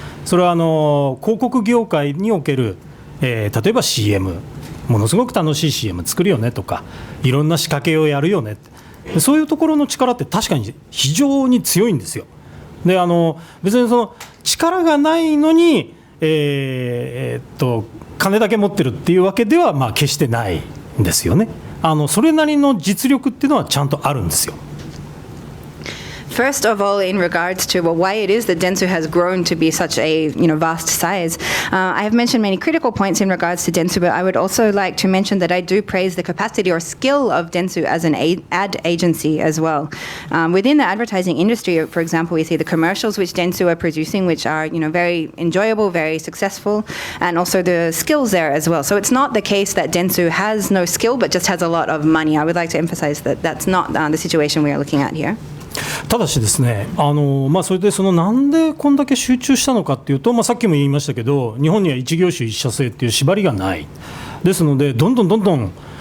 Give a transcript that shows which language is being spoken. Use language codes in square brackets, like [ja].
[ja] それは広告業界における、例えば CM、ものすごく楽しい CM 作るよねとか、いろんな仕掛けをやるよね、そういうところの力って確かに非常に強いんですよ。で別にその力がないのに、金だけ持ってるっていうわけでは決してないんですよね。それなりの実力っていうのはちゃんとあるんですよ。 [en] First of all, in regards to why it is that Dentsu has grown to be such a vast size, I have mentioned many critical points in regards to Dentsu, but I would also like to mention that I do praise the capacity or skill of Dentsu as an ad agency as well. Within the advertising industry, for example, we see the commercials which Dentsu are producing, which are very enjoyable, very successful, and also the skills there as well. So it's not the case that Dentsu has no skill, but just has a lot of money. I would like to emphasize that that's not the situation we are looking at here. [ja] ただしですね、それでなんでこんだけ集中したのかっていうと、さっきも言いましたけど、日本には一業種一社制っていう縛りがないですので、どんどん